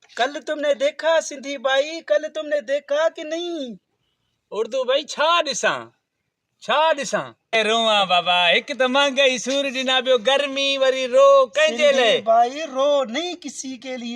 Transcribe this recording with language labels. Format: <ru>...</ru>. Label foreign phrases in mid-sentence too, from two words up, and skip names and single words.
<ur>کل تم نے دیکھا سندھی بھائی، کل تم نے دیکھا کہ نہیں?</ur> <sd>उर्दू भाई छा ॾिसां रोवा बाबा। हिक त महंगाई सूर ॾिना, ॿियो गर्मी वरी रो कंहिंजे सिंधी लाइ?</sd> <ur>بھائی رو نہیں کسی کے لیے.</ur>